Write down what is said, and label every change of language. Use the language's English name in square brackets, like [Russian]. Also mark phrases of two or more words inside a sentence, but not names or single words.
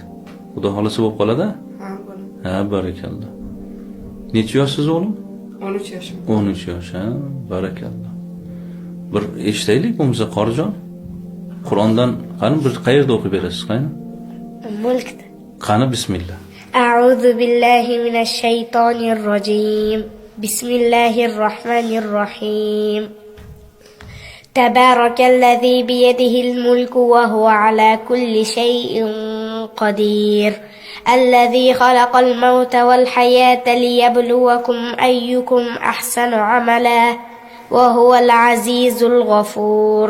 [Uzbek] Xudo xolasa bo'lib qoladi? [Turkish] Ha, böyle. [Uzbek] Ha, barakalloh. Necha yoshsiz o'g'lim? [Turkish] 13 yaşım. [Uzbek] 13 yosh, ha, barakalloh. Bir eshitaylik bo'lmasa qorijon. Qur'ondan qani bir qayerda o'qib berasiz, qani? Mulkda. Qani bismillah. [Arabic] أعوذ بالله من الشيطان الرجيم. بسم الله الرحمن الرحيم. تبارك الذي بيده الملك وهو على كل شيء قدير. الذي خلق الموت والحياة ليبلوكم أيكم أحسن عملا وهو العزيز الغفور.